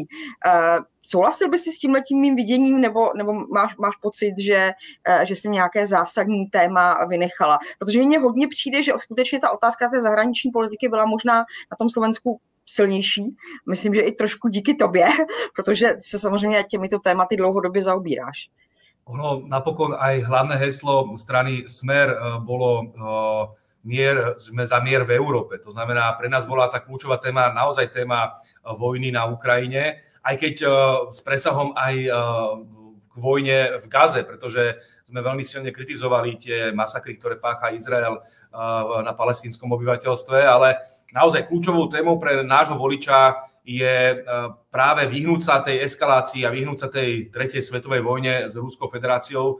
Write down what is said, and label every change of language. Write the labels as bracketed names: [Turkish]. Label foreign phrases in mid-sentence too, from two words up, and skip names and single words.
[Czech] Souhlasil by si s tímhletím mým viděním, nebo máš pocit, že jsem nějaké zásadní téma vynechala? Protože mně hodně přijde, že skutečně ta otázka té zahraniční politiky byla možná na tom Slovensku silnější. Myslím, že i trošku díky tobě, protože se samozřejmě těmito tématy dlouhodobě zaobíráš. [Slovak] Ono napokon aj hlavné heslo strany Smer bolo sme za mier v Európe. To znamená, pre nás bola tá kľúčová téma naozaj téma vojny na Ukrajine, aj keď s presahom aj k vojne v Gaze, pretože sme veľmi silne kritizovali tie masakry, ktoré pácha Izrael na palestínskom obyvateľstve, ale naozaj kľúčovou témou pre nášho voliča je práve vyhnúť sa tej eskalácii a vyhnúť sa tej tretej svetovej vojne s Ruskou federáciou.